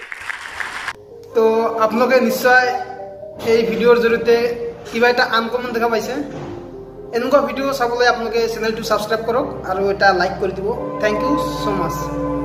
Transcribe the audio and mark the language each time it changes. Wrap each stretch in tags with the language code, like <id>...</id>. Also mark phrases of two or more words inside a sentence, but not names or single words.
<hi>तो आपलोगे निश्चय</hi> <as>এই ভিডিওৰ জৰিয়তে কিবা এটা আনকমন দেখা পাইছে এনেকুৱা ভিডিও চাবলৈ আপোনালোকে চেনেলটো সাবস্ক্ৰাইব কৰক আৰু এটা লাইক কৰি দিব</as> <en>thank you so much</en>